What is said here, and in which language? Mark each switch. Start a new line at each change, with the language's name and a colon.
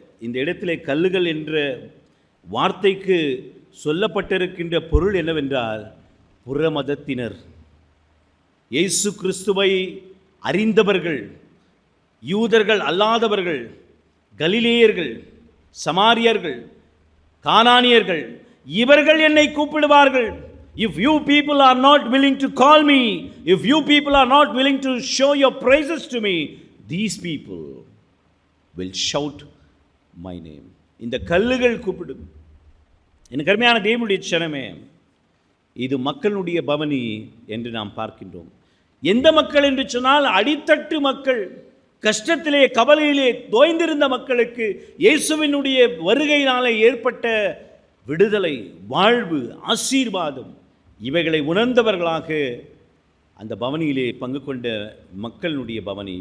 Tamil: இந்த இடத்திலே கல்லுகள் என்ற வார்த்தைக்கு சொல்லப்பட்டிருக்கின்ற பொருள் என்னவென்றால், புற மதத்தினர், இயேசு கிறிஸ்துவை அறிந்தவர்கள், யூதர்கள் அல்லாதவர்கள், கலிலேயர்கள், சமாரியர்கள், கானானியர்கள், இவர்கள் என்னை கூப்பிடுவார்கள்.
English: If you people are not willing to call me, if you people are not willing to show your praises to me, these people will shout my name.
Tamil: இந்த கல்லுகள் கூப்பிடும். எனக்கு அருமையான தேவனுடைய சனமே, இது மக்களுடைய பவனி என்று நாம் பார்க்கின்றோம். எந்த மக்கள் என்று சொன்னால், அடித்தட்டு மக்கள், கஷ்டத்திலே கவலையிலே தோய்ந்திருந்த மக்களுக்கு இயேசுவினுடைய வருகையினாலே ஏற்பட்ட விடுதலை, வாழ்வு, ஆசீர்வாதம், இவைகளை உணர்ந்தவர்களாக அந்த பவனியிலே பங்கு கொண்ட மக்களுடைய பவனி.